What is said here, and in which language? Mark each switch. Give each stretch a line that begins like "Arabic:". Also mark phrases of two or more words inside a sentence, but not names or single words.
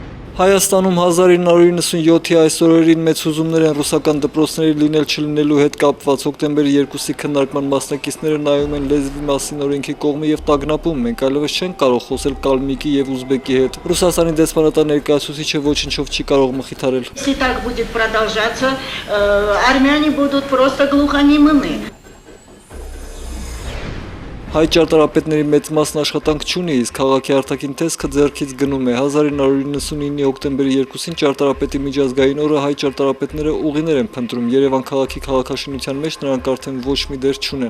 Armenian: Հայաստանում 1997-ի այս օրերին մեծ հուզումներ են ռուսական դպրոցների լինել չլինելու հետ կապված։ Հոկտեմբերի 2-ի քննարկման մասնակիցները նայում են լեզվի մասին օրենքի կողմը եւ տագնապում։ Մենք այլևս չենք կարող խոսել կալմիկի եւ ուզբեկի հետ։ Ռուսաստանի դեսպանատան ներկայացուցիչը ոչնչով չի կարող մխիթարել։
Russian: Если так будет продолжаться, армяне будут просто глухонемыми.
Armenian: Հայ ճարտարապետների մեծ մասն աշխատանք չունի, իսկ քաղաքի արտաքին տեսքը ձեռքից գնում է։ 1999-ի հոկտեմբերի 2-ին ճարտարապետի միջազգային օրը հայ ճարտարապետները ուղիներ են փնտրում։ Երևան քաղաքի քաղաքաշինության մեջ նրանք արդեն ոչ մի դեր չունեն։